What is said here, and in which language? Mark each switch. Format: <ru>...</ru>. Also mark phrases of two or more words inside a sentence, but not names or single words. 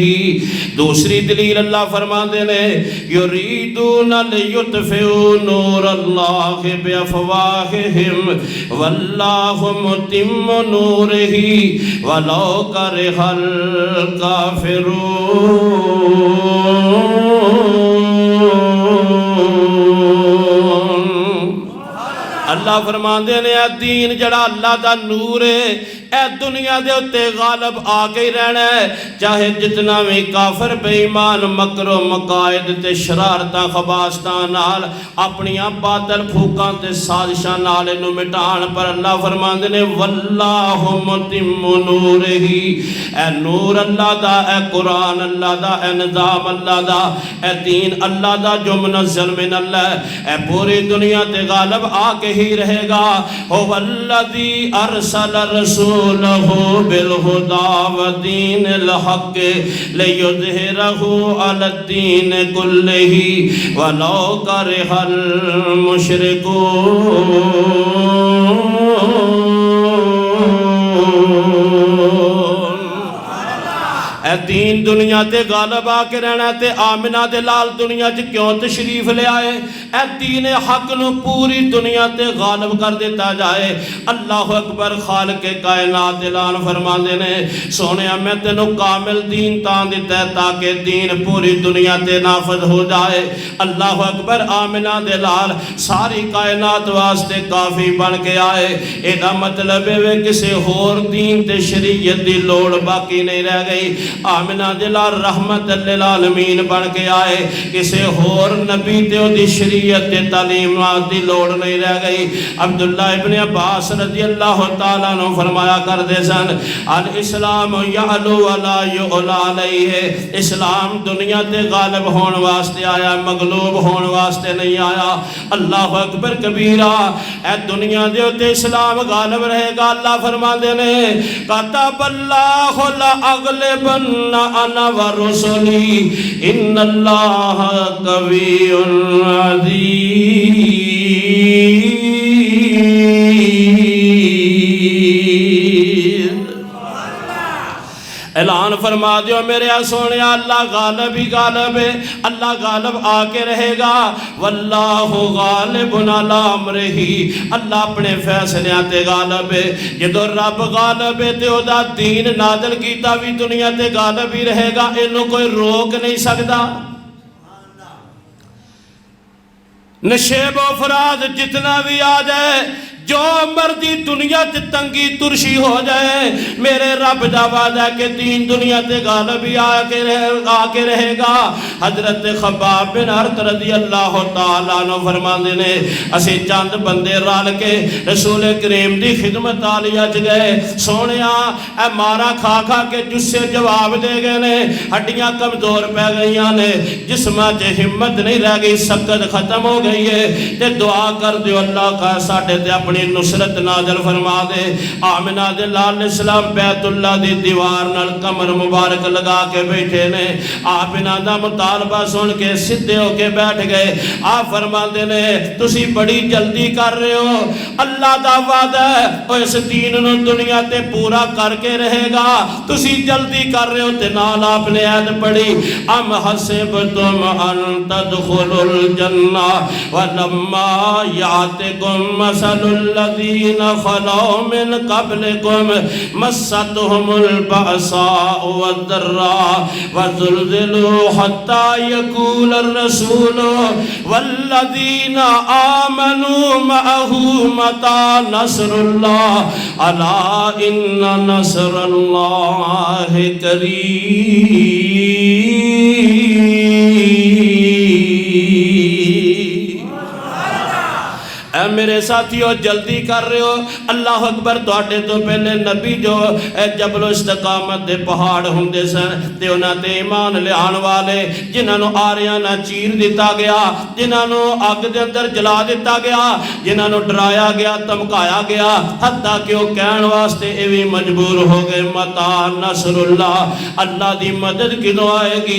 <pa>دوسری دلیل اللہ فرما دینے</pa> <ar>یریدون لیطفئوا نور اللہ بافواہہم واللہ متم نورہ ولو کرہ الکافرون۔</ar> <pa>اللہ فرماندے نے اے دین جڑا اللہ دا نور ہے، اے دنیا دے اتے غالب آ کے ہی رہنا ہے، چاہے جتنا بھی کافر بے ایمان مکر و مقائد تے شرارتاں خباستاں نال اپنیاں باطل پھوکاں تے سازشاں نال انہوں مٹان، پر اللہ فرماندے نے</pa> <ar>واللہ متم نورہ۔</ar> <pa>اے نور اللہ دا، اے قرآن اللہ دا، اے نظام اللہ دا، اے دین اللہ دا جو</pa> <ar>منزل من اللہ،</ar> <pa>اے پوری دنیا تے غالب آ کے ہی رہے گا۔</pa> <ar>هو الذی ارسل رسولہ بالہدی ودین الحق لیظہرہ علی الدین کلہ ولو کرہ المشرکون۔</ar> <pa>اے دین دنیا تے غالب آ کے رہنا تے آمنہ دے لال دنیا چ کیوں تشریف لے آئے؟ اے دین حق نو پوری دنیا تے غالب کر دیتا جائے۔</pa> <ar>اللہ اکبر۔</ar> <pa>خالق کائنات اعلان فرماندے نے سونیا میں تینو کامل دین تاں دیتا ہے تاکہ دین پوری دنیا تے نافذ ہو جائے۔</pa> <ar>اللہ اکبر۔</ar> <pa>آمنہ دے لال ساری کائنات واسطے کافی بن کے آئے۔ ایدہ مطلب ہے کسے ہور دین تے شریعت دی لوڑ باقی نہیں رہ گئی۔ آمنہ دلال</pa> <ar>رحمت للعالمین</ar> <pa>بن کے آئے، کسے ہور نبی تے دی شریعت تے تعلیمات دی لوڑ نہیں رہ گئی۔ عبداللہ ابن عباس</pa> <ar>رضی اللہ تعالیٰ عنہ</ar> <pa>فرمایا کر دے سن</pa> <ar>الاسلام یعلو ولا یعلا علیہ۔</ar> <pa>اسلام دنیا تے غالب ہون واسطے آیا، مغلوب ہون واسطے نہیں آیا۔</pa> <ar>اللہ اکبر کبیرہ۔</ar> <pa>اے دنیا دے تے اسلام غالب رہے گا۔ اللہ فرما دینے</pa> <ar>کتب اللہ لأغلبن انا ورسلی ان اللہ قوی عزیز۔</ar> <pa>اعلان فرما دیو میرے سونے اللہ غالب ہی غالب ہے، اللہ غالب آ کے رہے گا۔</pa> <ar>واللہ غالب علی امرہ،</ar> <pa>اللہ اپنے فیصلیاں تے غالب ہے۔ جدو رب غالب ہے تے او دا دین نازل کیتا بھی دنیا تے غالب ہی رہے گا، انہوں کوئی روک نہیں سکتا۔ نشیب و فراز جتنا بھی آ جائے، جو مرضی دنیا تے تنگی ترشی ہو جائے، میرے رب دا وعدہ کہ دین دنیا تے غالب ہی آ کے رہے گا۔ حضرت خباب بن ارت</pa> <ar>رضی اللہ تعالیٰ عنہ</ar> <pa>فرماندے نے اسے چند بندے رال کے رسول کریم دی خدمت عالیہ چ گئے، سونیا اے مارا کھا کھا کے جسے جواب دے گئے نے، ہڈیاں کمزور پہ گئیاں نے، جسماں چ ہمت نہیں رہ گئی، سکت ختم ہو گئی ہے، تے دعا کر دیو اللہ کا ساڈے تے اپنی نصرت نازل فرما دے۔ آمنہ دے لال</pa> <ar>علیہ السلام</ar> <pa>بیت اللہ دی دیوار نال کمر مبارک لگا کے بیٹھے نے، آمنہ دا مطالبہ سن کے سدھے ہو کے بیٹھ گئے۔ آپ فرما دے نے تسی بڑی جلدی کر رہے ہو، اللہ دا وعدہ ہے اور اس دین نو دنیا تے پورا کر کے رہے گا، تسی جلدی کر رہے ہو۔ تے نال آپ نے عید پڑھی،</pa> <ar>ام حسبتم ان تدخلوا الجنہ ولما یاتکم مثل الذین خلوا من قبلکم مستهم البأساء والضراء وزلزلوا حتى يقول الرسول والذین آمنوا معه متى نصر اللہ الا ان نصر اللہ قریب۔</ar> <pa>اے میرے ساتھیو جلدی کر رہے ہو،</pa> <ar>اللہ اکبر۔</ar> <pa>تواڈے تو پہلے نبی جو جبل استقامت دے پہاڑ ہوندے سن تے انہاں تے ایمان لیان والے جنہاں نو آریاں نہ چیر دیتا گیا، جنہاں نو اگ دے اندر جلا دیتا گیا، جنہاں نو ڈرایا گیا، دھمکایا گیا، حتیٰ کہ وہ کہن واسطے ایویں مجبور ہو گئے</pa> <ar>متا نصر اللہ،</ar> <pa>اللہ دی مدد کدوں آئے گی؟</pa>